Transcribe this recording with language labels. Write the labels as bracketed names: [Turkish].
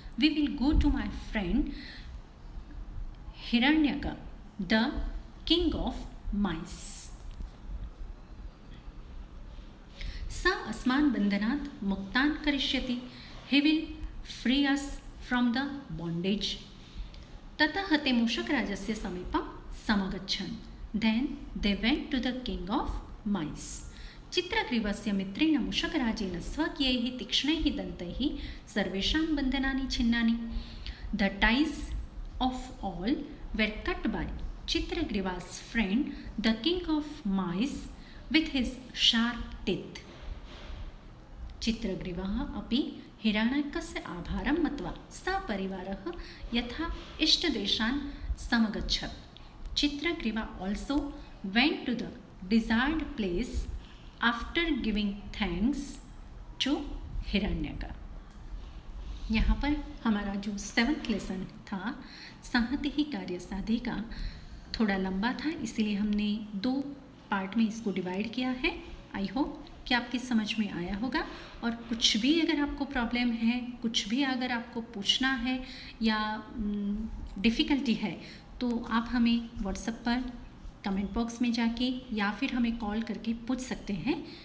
[English] We will go to my friend Hiranyaka, the king of mice. [Sanskrit] स अस्मान् बन्धनात् मुक्तान् करिष्यति, [English] he will free us from the bondage. [Sanskrit] ततः ते मूषकराजस्य समीपं समगच्छन्. [English] Then they went to the king of mice. [Sanskrit] चित्रग्रीवस्य मित्रेण मूषकराजेन स्वकीयैः तीक्ष्णैः दन्तैः सर्वेषां बन्धनानि छिन्नानि. [English] The ties of all were cut by Chitragriva's friend, the king of mice, with his sharp teeth. [Sanskrit] चित्रग्रीवः अपि हिरण्यकस्य आभारं मत्वा सपरिवारः यथा इष्टदेशान् समगच्छत्. [English] Chitragrива also went to the desired place after giving thanks to Hiranyaka. [Hindi] यहाँ पर हमारा जो 7th lesson था संहति ही कार्य साधि का थोड़ा लंबा था, इसीलिए हमने 2 पार्ट में इसको डिवाइड किया है. आई होप कि आपकी समझ में आया होगा. और कुछ भी अगर आपको प्रॉब्लम है, कुछ भी अगर आपको पूछना है या डिफ़िकल्टी है तो आप हमें व्हाट्सएप पर कमेंट बॉक्स में जाके या फिर हमें कॉल करके पूछ सकते हैं.